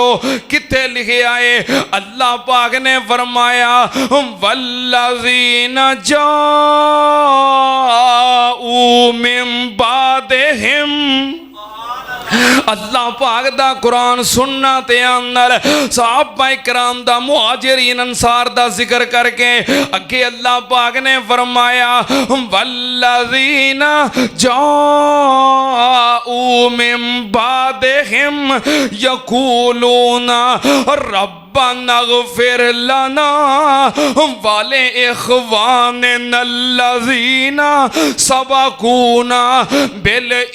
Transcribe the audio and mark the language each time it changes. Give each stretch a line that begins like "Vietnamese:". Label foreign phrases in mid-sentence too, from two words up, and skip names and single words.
Punjabi: ਕਿੱਥੇ ਲਿਖਿਆ ਹੈ ਅੱਲਾਹ ਪਾਕ ਨੇ ਫ਼ਰਮਾਇਆ
Arabic: والذين جاءوا من بعدهم,
Punjabi: ਅੱਲਾਹ ਪਾਕ ਦਾ ਕੁਰਆਨ ਸੁਣਨਾ ਤੇ ਆਨਲ ਸਹਾਬਾ ਕਰਾਮ ਦਾ ਮੁਹਾਜਿਰੀਨ ਅੰਸਾਰ ਦਾ ਜ਼ਿਕਰ ਕਰਕੇ ਅੱਗੇ ਅੱਲਾਹ ਪਾਕ ਨੇ ਫ਼ਰਮਾਇਆ ਵੱਲਜ਼ੀਨਾ
Arabic: جاءوا من بعدهم يقولون ربنا اغفر لنا ولإخواننا الذين سبقونا بال